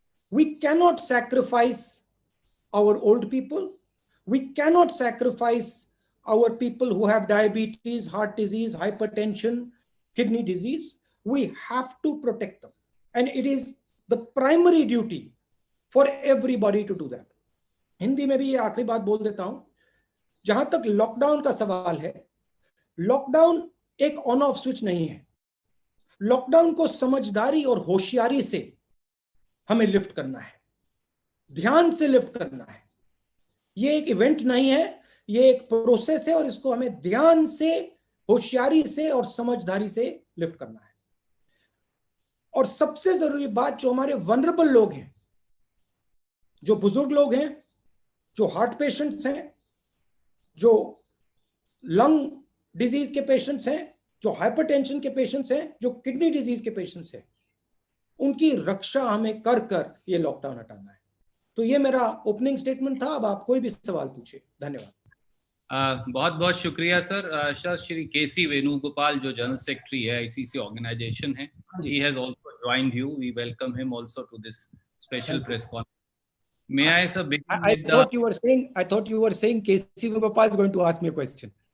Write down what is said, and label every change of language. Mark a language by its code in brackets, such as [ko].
[en] We cannot sacrifice our old people. We cannot sacrifice our people who have diabetes, heart disease, hypertension, kidney disease. We have to protect them. And it is the primary duty for everybody to do that. [hi] Hindi में भी ये आखिरी बात बोल देता हूं, जहां तक लॉकडाउन का सवाल है, लॉकडाउन एक ऑन ऑफ स्विच नहीं है. लॉकडाउन को समझदारी और होशियारी से हमें लिफ्ट करना है. ध्यान से लिफ्ट करना है। ये एक इवेंट नहीं है, ये एक प्रोसेस है और इसको हमें ध्यान से, होशियारी से और समझदारी से लिफ्ट करना है। और सबसे जरूरी बात, जो हमारे वनरेबल लोग हैं, जो बुजुर्ग लोग हैं, जो हार्ट पेशेंट्स हैं, जो लंग डिजीज के पेशेंट्स हैं, जो हाइपरटेंशन के पेशेंट्स हैं, जो किडनी डिजीज के पेशेंट्स हैं, उनकी रक्षा हमें कर कर ये लॉकडाउन हटाना है। तो ये मेरा ओपनिंग स्टेटमेंट था। अब आप कोई भी सवाल पूछिए। धन्यवाद। बहुत बहुत शुक्रिया सर। सर, श्री केसी वेणुगोपाल जो जनरल सेक्रेटरी है आईसीसी ऑर्गेनाइजेशन है, [en] he has also joined you. We welcome him also to this special press conference. May I sir begin I with thought you were saying KC Gopal is going to ask me a question.